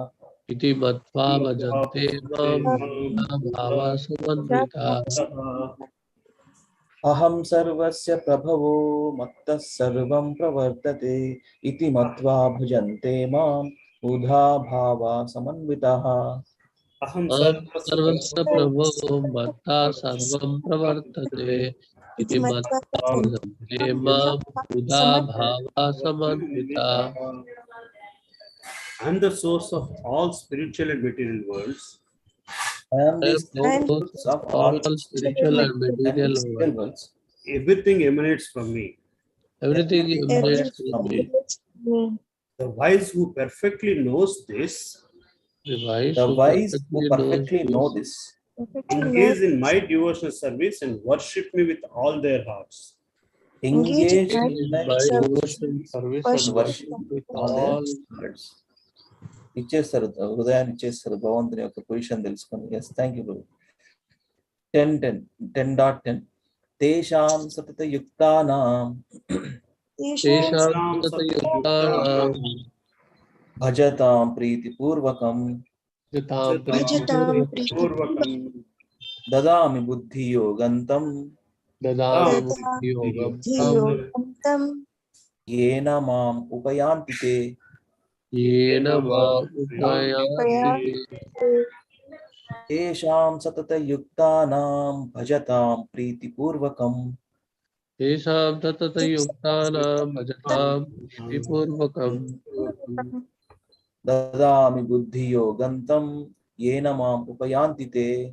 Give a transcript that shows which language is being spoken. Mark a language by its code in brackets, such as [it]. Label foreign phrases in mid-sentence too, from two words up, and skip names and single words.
[sa] अहं सर्वस्य प्रभवो मत्त सर्वं प्रवर्तते इति मत्वा भजन्ते मां बुद्ध भाव समन्विताः. अहं सर्वस्य प्रभु इति मत्वा [en] I am the source of all spiritual and material worlds. I am the source of all spiritual and material worlds. Everything emanates from me. Everything emanates from me. The wise who perfectly knows this The wise who perfectly know this engage in my devotional service and worship me with all their hearts. engage in my devotion and worship with all their hearts. [te] ఇచ్చేస్తారు హృదయాన్ని ఇచ్చేస్తారు భగవంతుని యొక్క పొజిషన్ తెలుసుకొని. [en] Yes thank you [sa] ప్రభు. 10.10 తేషాం సతతయుక్తానాం భజతాం ప్రీతిపూర్వకం దదామి బుద్ధియోగంతం येन माम उपयान्ति ते तेषां सततयुक्तानां भजतां प्रीतिपूर्वकं ददामि बुद्धियोगन्तं येन माम उपयान्ति ते